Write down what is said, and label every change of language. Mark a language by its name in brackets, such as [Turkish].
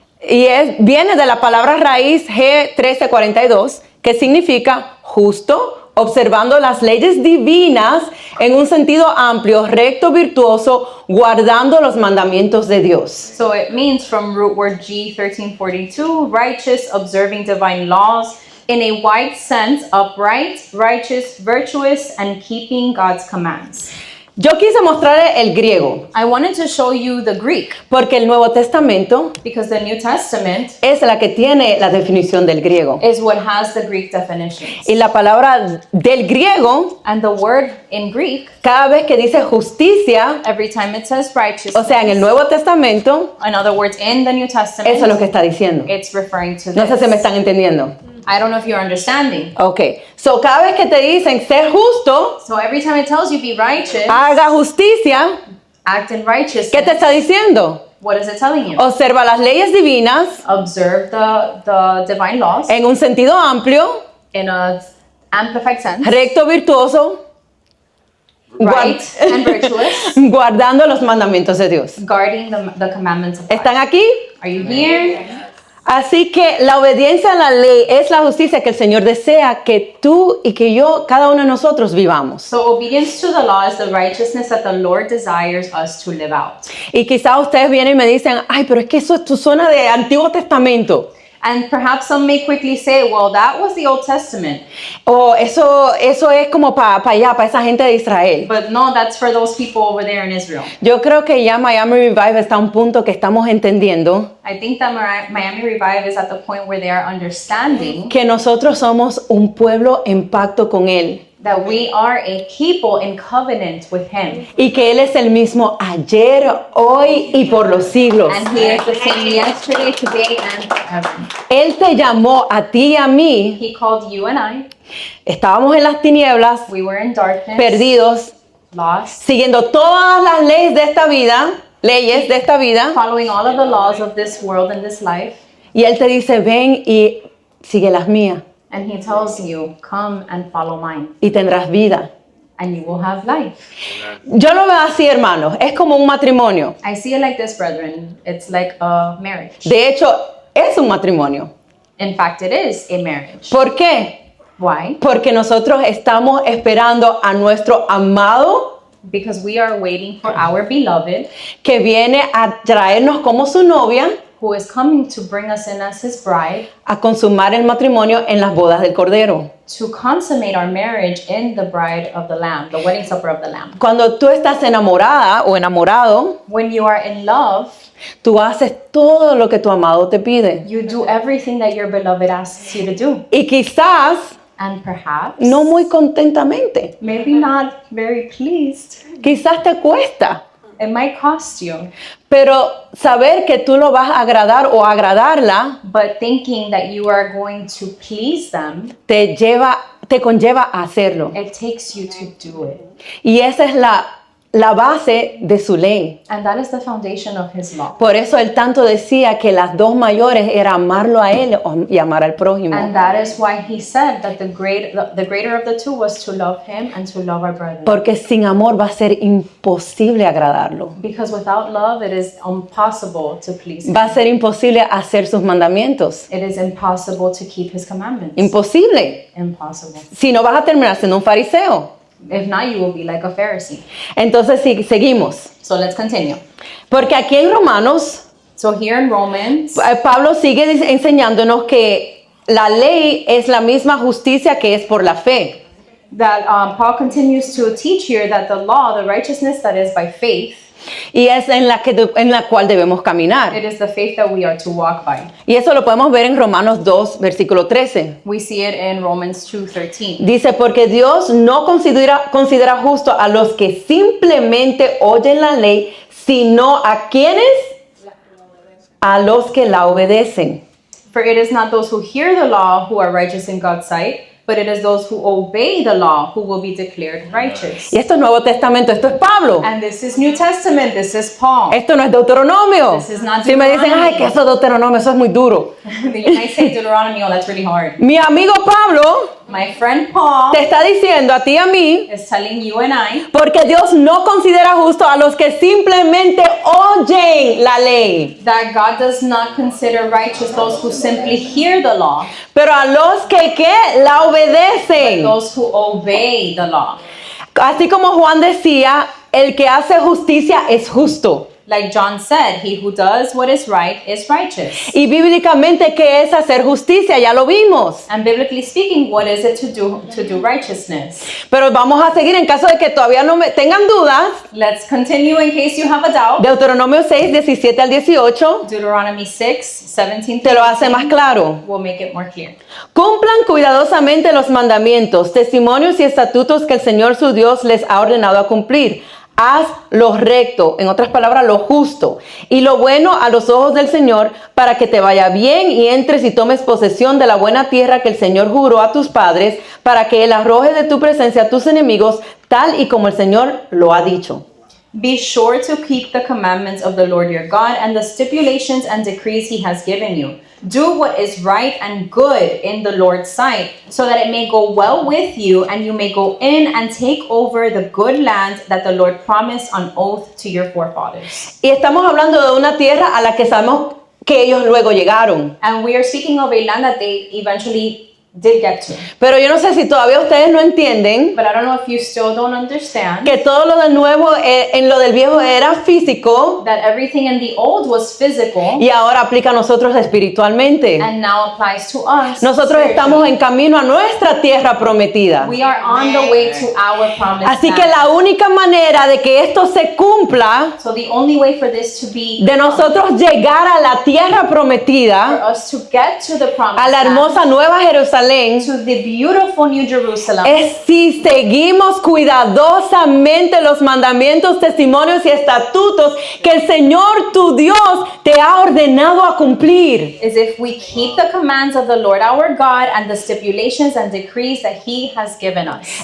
[Spanish] Y viene de la palabra raíz G1342, que significa justo, observando las leyes divinas en un sentido amplio, recto, virtuoso, guardando los mandamientos de Dios. [English] So it means from root word G1342, righteous, observing divine laws, in a wide sense, upright, righteous, virtuous, and keeping God's commands. [Spanish] Yo quise mostrarle el griego, [English] I wanted to show you the Greek [Spanish] porque el Nuevo Testamento [English] because the New Testament [Spanish] es la que tiene la definición del griego. [English] is what has the Greek definitions. [Spanish] Y la palabra del griego, [English] And the word in Greek, [Spanish] cada vez que dice justicia, [English] every time it says [Spanish] o [English] righteousness, [Spanish] sea, en el Nuevo Testamento, [English] in other words, in the New Testament, [Spanish] eso es lo que está diciendo. [English] it's referring to [Spanish] No sé si me están entendiendo. [English] I don't know if you're understanding. Ok, so [Spanish] cada vez que te dicen ser justo, [English] So every time it tells you be righteous, [Spanish] haga justicia, [English] act in righteousness, [Spanish] ¿qué te está diciendo? [English] what is it telling you? [Spanish] Observa las leyes divinas [English] Observe the divine laws [Spanish] en un sentido amplio, [English] in a amplified sense, [Spanish] recto, virtuoso, [English] right and virtuous, [Spanish] guardando los mandamientos de Dios. [English] guarding the commandments of God. [Spanish] ¿Están aquí? [English] Are you here? [Spanish] Así que la obediencia a la ley es la justicia que el Señor desea que tú y que yo, cada uno de nosotros vivamos. [English] So obedience to the law is the righteousness that the Lord desires us to live out. [Spanish] Y quizás ustedes vienen y me dicen, ay, pero es que eso suena de Antiguo Testamento. [English] And perhaps some may quickly say, well, that was the Old Testament. [Spanish] O eso es como para allá, para esa gente de Israel. [English] But no, that's for those people over there in Israel. [Spanish] Yo creo que ya Miami Revive está a un punto que estamos entendiendo [English] I think that Miami Revive is at the point where they are understanding [Spanish] que nosotros somos un pueblo en pacto con Él. [English] that we are a people in covenant with Him. [Spanish] Y que Él es el mismo ayer, hoy y por los siglos. [English] And He is the same yesterday, today, and forever. [Spanish] Él te llamó a ti y a mí. [English] He called you and I. [Spanish] Estábamos en las tinieblas, [English] We were in darkness, [Spanish] perdidos, [English] lost, [Spanish] siguiendo todas las leyes de esta vida, [English] following all of the laws of this world and this life. [Spanish] y Él te dice, ven y sigue las mías, [English] And He tells you, come and follow mine, [Spanish] y tendrás vida. [English] and you will have life. [Spanish] Yo lo veo así, hermanos, es como un matrimonio. [English] I see it like this, brethren. It's like a marriage. [Spanish] De hecho, es un matrimonio. [English] In fact, it is a marriage. [Spanish] ¿Por qué? [English] Why? [Spanish] Porque nosotros estamos esperando a nuestro amado [English] Because we are waiting for our beloved, [Spanish] que viene a traernos como su novia [English] who is coming to bring us in as His bride, [Spanish] a consumar el matrimonio en las bodas del Cordero. [English] to consummate our marriage in the bride of the Lamb, the wedding supper of the Lamb. [Spanish] Cuando tú estás enamorada o enamorado, [English] When you are in love, [Spanish] tú haces todo lo que tu amado te pide. [English] you do everything that your beloved asks you to do. [Spanish] Y quizás [English] And perhaps, [Spanish] no muy contentamente. [English] maybe not very pleased. [Spanish] Quizás te cuesta. [English] It might cost you. [Spanish] Pero saber que tú lo vas a agradar o agradarla [English] But thinking that you are going to please them, [Spanish] te conlleva a hacerlo. [English] it takes you to do it. [Spanish] Y esa es la base de su ley. [English] And that is the foundation of His law. [Spanish] Por eso él tanto decía que las dos mayores era amarlo a él y amar al prójimo. [English] And that is why He said that the greater of the two was to love Him and to love our brethren. [Spanish] Porque sin amor va a ser imposible agradarlo. [English] Because without love, it is impossible to please Him. [Spanish] Va a ser imposible hacer sus mandamientos. [English] It is impossible to keep His commandments. [Spanish] Imposible. [English] Impossible. [Spanish] Si no, vas a terminar siendo un fariseo. [English] If not, you will be like a Pharisee. [Spanish] Entonces seguimos. [English] So let's continue. [Spanish] Porque aquí en Romanos, [English] So here in Romans, [Spanish] Pablo sigue enseñándonos que la ley es la misma justicia que es por la fe. [English] that Paul continues to teach here that the law, the righteousness that is by faith, [Spanish] Y es en la cual debemos caminar. [English] it is the faith that we are to walk by. [Spanish] Y eso lo podemos ver en Romanos 2, versículo 13. [English] We see it in Romans 2:13. [Spanish] Dice, porque Dios no considera justo a los que simplemente oyen la ley, sino a quienes, a los que la obedecen. [English] For it is not those who hear the law who are righteous in God's sight, but it is those who obey the law who will be declared righteous. [Spanish] Y esto es Nuevo Testamento, esto es Pablo. [English] And this is New Testament, this is Paul. [Spanish] Esto no es Deuteronomio. [English] This is not [Spanish] Si me dicen, [English] Deuteronomy. [Spanish] ay, que eso es Deuteronomio, eso es muy duro. [English] You might say Deuteronomy, oh, that's really hard. [Spanish] Mi amigo Pablo [English] My friend Paul [Spanish] te está diciendo a ti y a mí, [English] is telling you and I [Spanish] porque Dios no considera justo a los que simplemente oyen la ley, [English] that God does not consider righteous those who simply hear the law, [Spanish] pero a los que ¿qué? La obedecen. [English] those who obey the law. [Spanish] Así como Juan decía, el que hace justicia es justo. [English] Like John said, he who does what is right is righteous. [Spanish] Y bíblicamente, ¿qué es hacer justicia? Ya lo vimos. [English] And biblically speaking, what is it to do righteousness? [Spanish] Pero vamos a seguir en caso de que todavía no tengan dudas. [English] Let's continue in case you have a doubt. [Spanish] Deuteronomio 6, 17 al 18, [English] Deuteronomy 6, 17 [Spanish] te lo hace más claro. [English] will make it more clear. [Spanish] Cumplan cuidadosamente los mandamientos, testimonios y estatutos que el Señor su Dios les ha ordenado a cumplir. Haz lo recto, en otras palabras, lo justo y lo bueno a los ojos del Señor, para que te vaya bien y entres y tomes posesión de la buena tierra que el Señor juró a tus padres, para que Él arroje de tu presencia a tus enemigos, tal y como el Señor lo ha dicho. [English] Be sure to keep the commandments of the Lord your God and the stipulations and decrees he has given you. Do what is right and good in the Lord's sight, so that it may go well with you and you may go in and take over the good land that the Lord promised on oath to your forefathers. [Spanish] Y estamos hablando de una tierra a la que sabemos que ellos luego llegaron. [English] And we are speaking of a land that they eventually did get to. [Spanish] Pero yo no sé si todavía ustedes no entienden [English] But I don't know if you still don't understand [Spanish] que todo lo del nuevo en lo del viejo era físico [English] that everything in the old was physical [Spanish] y ahora aplica a nosotros espiritualmente. [English] and now applies to us. [Spanish] Nosotros estamos [English] spiritually. [Spanish] en camino a nuestra tierra prometida. [English] We are on the way to our promised [Spanish] Así que [English] land. [Spanish] la única manera de que esto se cumpla, [English] So the only way for this to be [Spanish] de nosotros llegar a la tierra [English] for [Spanish] prometida, [English] us to get to the promised [Spanish] a la [English] land, [Spanish] hermosa Nueva Jerusalén, [English] to the beautiful New Jerusalem, [Spanish] es si seguimos cuidadosamente los mandamientos, testimonios y estatutos que el Señor tu Dios te ha ordenado a cumplir. [English] is if we keep the commands of the Lord our God and the stipulations and decrees that He has given us.